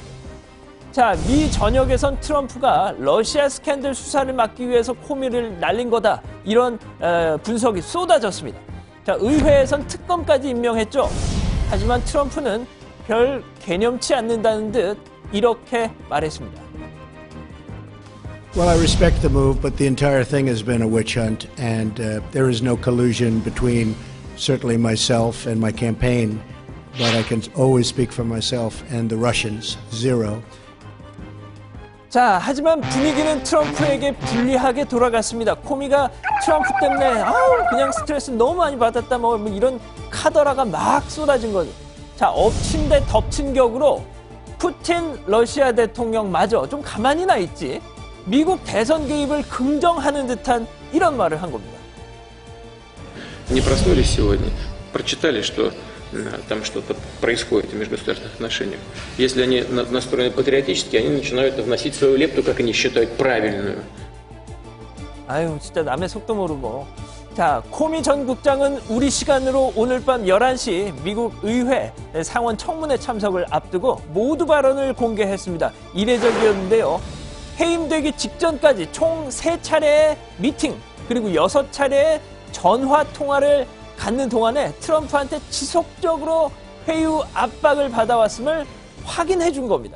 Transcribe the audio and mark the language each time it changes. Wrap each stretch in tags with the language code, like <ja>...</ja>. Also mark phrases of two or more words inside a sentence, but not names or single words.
<ko>자, 미 전역에선 트럼프가 러시아 스캔들 수사를 막기 위해서 코미를 날린 거다 이런 분석이 쏟아졌습니다. 자, 의회에선 특검까지 임명했죠. 하지만 트럼프는 별 개념치 않는다는 듯 이렇게 말했습니다.</ko> <en>Well, I respect the move, but the entire thing has been a witch hunt, and there is no collusion between certainly myself and my campaign, but I can always speak for myself and the Russians, zero.</en> <ko>자, 하지만 분위기는 트럼프에게 불리하게 돌아갔습니다. 코미가 트럼프 때문에 그냥 스트레스 너무 많이 받았다 뭐 이런 카더라가 막 쏟아진 거죠. 자, 엎친 데 덮친 격으로 푸틴 러시아 대통령마저 좀 가만히나 있지 미국 대선 개입을 긍정하는 듯한 이런 말을 한 겁니다.</ko> <ru>Не проснулись сегодня, прочитали, что там что-то происходит в межгосударственных отношениях. Если они настроены патриотически, они начинают вносить свою лепту, как они считают, правильную.</ru> <ko>아유, 진짜 남의 속도 모르고. 자, 코미 전 국장은 우리 시간으로 오늘 밤 11시 미국 의회 상원 청문회 참석을 앞두고 모두 발언을 공개했습니다. 이례적이었는데요. 해임되기 직전까지 총 3차례의 미팅 그리고 6차례의 전화 통화를 갖는 동안에 트럼프한테 지속적으로 회유 압박을 받아왔음을 확인해 준 겁니다.</ko>